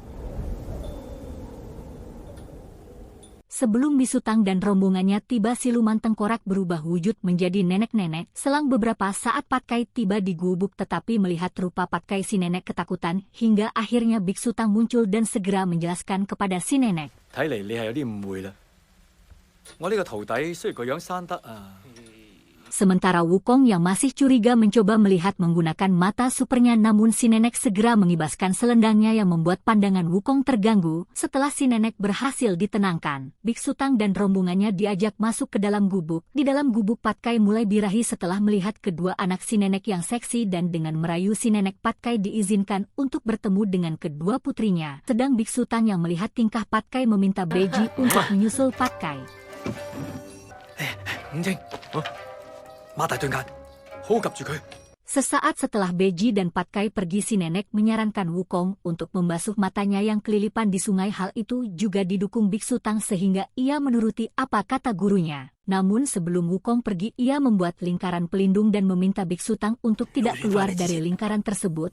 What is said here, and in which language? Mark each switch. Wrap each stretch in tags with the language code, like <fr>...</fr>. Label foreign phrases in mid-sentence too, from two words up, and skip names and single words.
<id>Sebelum Biksu Tang dan rombongannya tiba, siluman tengkorak berubah wujud menjadi nenek-nenek. Selang beberapa saat Patkai tiba di gubuk tetapi melihat rupa Patkai si nenek ketakutan hingga akhirnya Biksu Tang muncul dan segera menjelaskan kepada si nenek.</id> <yue>睇嚟你係有啲誤會啦。我呢個徒弟雖然個樣生得</yue> <id>Sementara Wukong yang masih curiga mencoba melihat menggunakan mata supernya namun si nenek segera mengibaskan selendangnya yang membuat pandangan Wukong terganggu. Setelah si nenek berhasil ditenangkan, Biksu Tang dan rombongannya diajak masuk ke dalam gubuk. Di dalam gubuk Patkai mulai birahi setelah melihat kedua anak si nenek yang seksi dan dengan merayu si nenek Patkai diizinkan untuk bertemu dengan kedua putrinya. Sedang Biksu Tang yang melihat tingkah Patkai meminta Beji untuk menyusul Patkai.</id> <yue>擘大對眼，好好及住佢。</yue> <id>Sesaat setelah Beji dan Patkai pergi, si nenek menyarankan Wukong untuk membasuh matanya yang kelilipan di sungai. Hal itu juga didukung Biksu Tang sehingga ia menuruti apa kata gurunya. Namun sebelum Wukong pergi, ia membuat lingkaran pelindung dan meminta Biksu Tang untuk tidak keluar dari lingkaran tersebut.</id>